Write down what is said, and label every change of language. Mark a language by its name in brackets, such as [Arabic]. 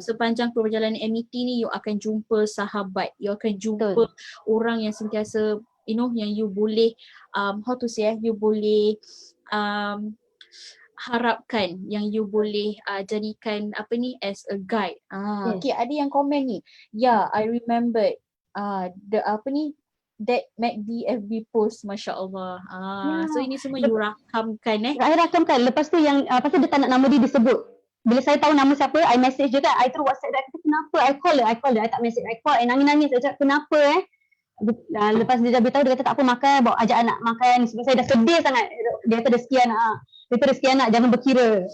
[Malay] dalam sepanjang perjalanan MET ni, you akan jumpa sahabat, you akan jumpa orang yang sentiasa yang you boleh you boleh harapkan, yang you boleh jadikan [English] as a guide. [Malay] Okay, ada yang komen ni. [English] Yeah, I remembered that MACD FB post, Masya Allah. [Malay] So ini semua you rakamkan Saya rakamkan. Lepas tu yang pasal dia tak nak nama dia disebut. Bila saya tahu nama siapa, I message je kan. I terus WhatsApp dia, kata kenapa? [English] I call her. [Malay] I tak message. I call, nangis-nangis. Saya cakap kenapa lepas dia dah beritahu, dia kata tak apa, makan, bawa ajak anak makan. Sebab saya dah sedih sangat. Dia kata ada sekian anak, jangan berkira.